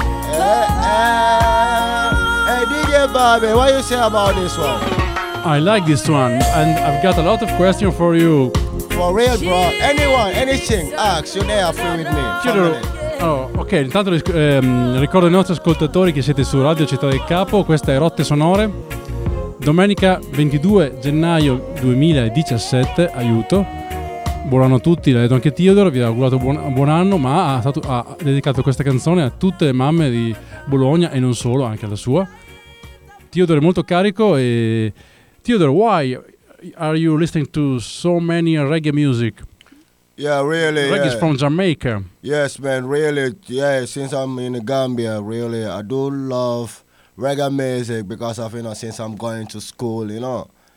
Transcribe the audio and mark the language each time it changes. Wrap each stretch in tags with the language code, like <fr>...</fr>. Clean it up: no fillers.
<en>Hey, DJ Bobby, what you say about this one? I like this one, and I've got a lot of questions for you. For real, bro. Anyone, anything, ask, you're there, free with me.</en> <it>Chiedo, oh, ok, intanto ricordo ai nostri ascoltatori che siete su Radio Città del Capo, questa è Rotte Sonore. Domenica 22 gennaio 2017, aiuto. Buon anno a tutti, l'ha detto anche Teodoro, vi ha augurato buon anno, ma ha dedicato questa canzone a tutte le mamme di Bologna e non solo, anche alla sua. Teodoro è molto carico e... Teodoro,</it> <en>why... Are you listening to so many reggae music? Yeah, really. Reggae Is from Jamaica. Yes, man, really. Yeah, since I'm in Gambia, really, I do love reggae music because of, you know, since I'm going to school, you know.</en>